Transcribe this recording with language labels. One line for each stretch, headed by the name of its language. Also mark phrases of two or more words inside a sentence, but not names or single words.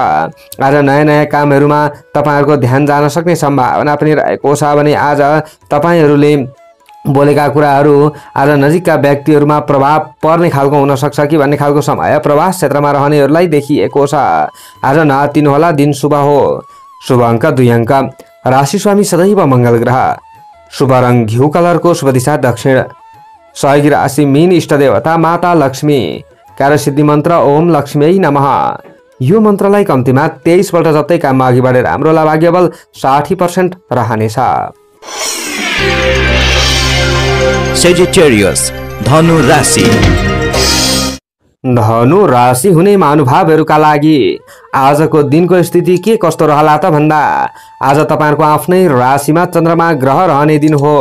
Nepali: आज नयाँ नयाँ कामहरुमा तपाईहरुको ध्यान जान सक्ने सम्भावना पनि रहेको छ भने आज तपाईहरुले बोलेका कुराहरू आज नजिकका व्यक्तिहरूमा प्रभाव पर्ने खालको हुन सक्छ कि भन्ने खालको समय प्रवास क्षेत्रमा रहनेहरूलाई देखिएको छ। आज नआत्तिनु होला, दिन शुभ हो। शुभ अङ्क 2 अङ्क। राशि स्वामी सदैव मंगल ग्रह। शुभ रङ घिउ कलरको, शुभ दिशा दक्षिण। सहयोगी राशि मीन, इष्ट देवता माता लक्ष्मी। कार्यसिद्धि मन्त्र
Sanskrit: ओम लक्ष्मी नमः।
Nepali: यो मन्त्रलाई कम्तीमा 23 पल्ट जप्दै काममा अघि बढेर राम्रो भाग्य बल 60% रहनेछ। सेजिटेरियस धनु राशि। धनु राशि हुने महानुभावहरूका लागि आजको दिनको स्थिति के कस्तो रहला त भन्दा आज तपाईहरुको आफ्नै राशिमा चन्द्रमा ग्रह रहने दिन हो।